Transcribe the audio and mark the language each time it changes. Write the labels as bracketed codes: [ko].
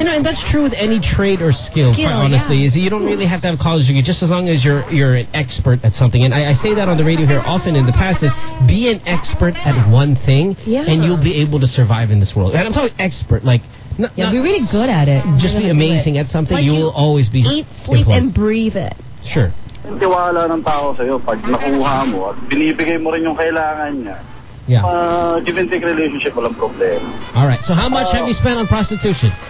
[en] You know, and that's true with any trade or skill, quite honestly. Yeah. Is that you don't really have to have a college degree, just as long as you're an expert at something. And I say that on the radio here often in the past, is be an expert at one thing, and you'll be able to survive in this world. And I'm talking expert, like, be really good at it. Just be amazing at something, you will always be eat, sleep, and breathe it. Sure. [tl] Tiwala ng tao sa'yo pag nakuha mo at binibigay mo rin yung kailangan niya. [en] Yeah. Give and take relationship, [tl] walang problema. [en] All right. So how much have you spent on prostitution?